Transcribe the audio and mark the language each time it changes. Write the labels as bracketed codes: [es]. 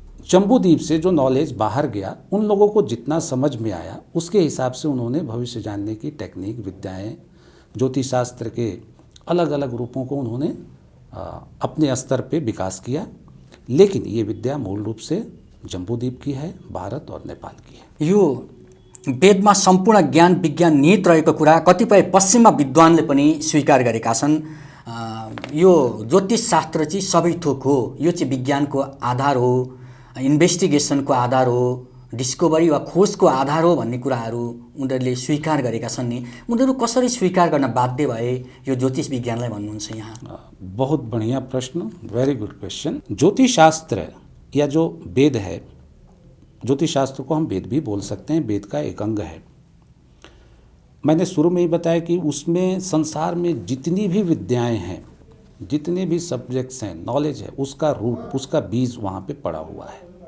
[hi] जम्बूद्वीप से जो नॉलेज बाहर गया, उन लोगों को जितना समझ में आया उसके हिसाब से उन्होंने भविष्य जानने की टेक्निक, विद्याएं, ज्योतिष शास्त्र के अलग अलग रूपों को उन्होंने अपने स्तर पे विकास किया। लेकिन ये विद्या मूल रूप से जम्बूद्वीप की है, भारत और नेपाल की है। [ne] यो वेदमा सम्पूर्ण ज्ञान विज्ञान निहित रहेको कुरा कतिपय पश्चिममा विद्वानले पनि स्वीकार गरेका छन्। यो ज्योतिष शास्त्र चाहिँ सबै थोक हो, यो चाहिँ विज्ञानको आधार हो, इन्भेस्टिगेसनको आधार हो, डिस्कभरी वा खोजको आधार हो भन्ने कुराहरू उनीहरूले स्वीकार गरेका छन् नि। उनीहरू कसरी स्वीकार गर्न बाध्य भए यो ज्योतिष विज्ञानलाई भन्नुहुन्छ यहाँ? [hi] बहुत बढ़िया प्रश्न, [en] Very good question. [hi] ज्योतिष शास्त्र या जो वेद है, ज्योतिष शास्त्र को हम वेद भी बोल सकते हैं, वेद का एक अंग है। मैंने शुरू में ही बताया कि उसमें संसार में जितनी भी विद्याएं हैं, जितने भी सब्जेक्ट्स हैं, नॉलेज है, उसका रूट, उसका बीज वहाँ पे पड़ा हुआ है।